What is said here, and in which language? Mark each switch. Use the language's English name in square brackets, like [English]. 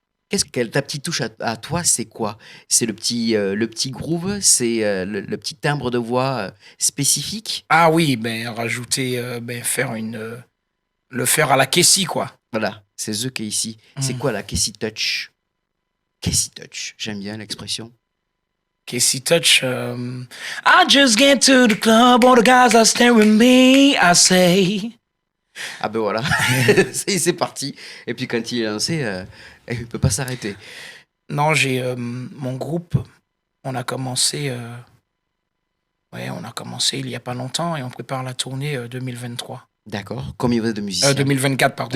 [French] Qu'est-ce que ta petite touche à toi, c'est quoi? C'est le petit groove, c'est le petit timbre de voix spécifique. Ah oui, ben rajouter, faire le faire à la Kessie, quoi. Voilà, c'est The qui est ici. C'est quoi la Kessie Touch? Kessie Touch, j'aime bien l'expression. Kessie Touch. [English] I just get to the club, all the guys are staring me, I say. [French] Ah ben voilà, c'est parti. Et puis quand il est lancé, il ne peut pas s'arrêter. Non, j'ai mon groupe, on a commencé il y a pas longtemps et on prépare la tournée 2023. D'accord. Combien vous êtes de musiciens? 2024, pardon.